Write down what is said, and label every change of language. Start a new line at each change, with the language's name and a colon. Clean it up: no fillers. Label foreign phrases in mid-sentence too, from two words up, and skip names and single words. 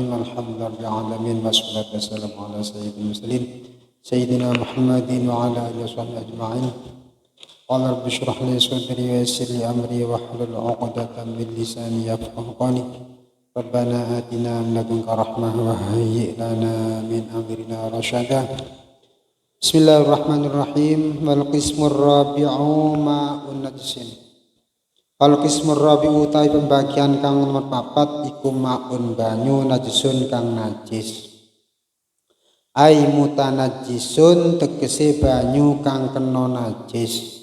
Arabic: الحمد لله رب العالمين والصلاة والسلام على سيد المرسلين سيدنا محمد وعلى آله وصحبه أجمعين. قال رب اشرح لي صدري ويسر لي أمري واحلل عقدة من لساني يفقهوا قولي. ربنا آتنا من لدنك رحمة وهيئ لنا من أمرنا رشدا. Bismillahirrahmanirrahim. والقسم الرابع ماء نجس. والقسم الرابع
Javanese: utawi pembagian kang nomor 4 iku
Arabic: ma'un banyu najsun
Javanese: kang najis.
Arabic: أي متنجس
Javanese: tegese banyu kang kena najis.